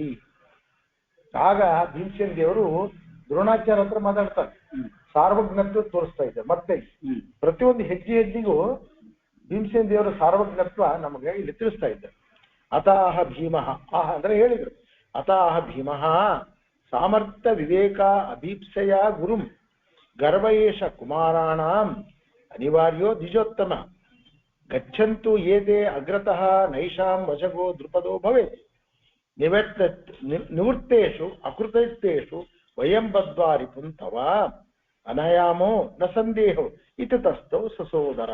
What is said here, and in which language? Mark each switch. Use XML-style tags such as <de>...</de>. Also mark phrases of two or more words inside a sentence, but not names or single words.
<kn>ಆಗ ಭೀಮಸೇನ ದೇವರು ದ್ರೋಣಾಚಾರ್ಯ ಹತ್ರ ಮಾತಾಡ್ತಾರೆ, ಸಾರ್ವಜ್ಞತ್ವ ತೋರಿಸ್ತಾ ಇದ್ದಾರೆ. ಮತ್ತೆ ಪ್ರತಿಯೊಂದು ಹೆಜ್ಜೆಗೂ ಭೀಮಸೇನ ದೇವರ ಸಾರ್ವಜ್ಞತ್ವ ನಮಗೆ ಇಲ್ಲಿ ತಿಳಿಸ್ತಾ ಇದ್ದಾರೆ.</kn> <sa>ಅತಾಹ ಭೀಮಃ,</sa> <kn>ಅಂದ್ರೆ ಹೇಳಿದ್ರು,</kn> <sa>ಅತಾಹ ಭೀಮಃ ಸಾಮರ್ಥ್ಯ ವಿವೇಕ ಅಭೀಪ್ಸಯ ಗುರುಂ ಗರ್ವಯೇಷ ಕುಮಾರಾಣಾಂ ಅನಿವಾರ್ಯೋ ದ್ವಿಜೋತ್ತಮ ಗಚ್ಚಂತು ಏತೆ ಅಗ್ರತಃ ನೈಷಾಂ ವಶಗೋ ದ್ರುಪದೋ ಭವೇತ್ ನಿವೃತ್ತೇಷು ಅಕೃತಯುಕ್ತೇಷು ವಯಂ ಬದ್ಧ್ವಾ ರಿಪುಂತವ ಅನಯಾಮೋ ನ ಸಂದೇಹೋ ಇತತಸ್ಥೌ ಸಸೋದರ.</sa>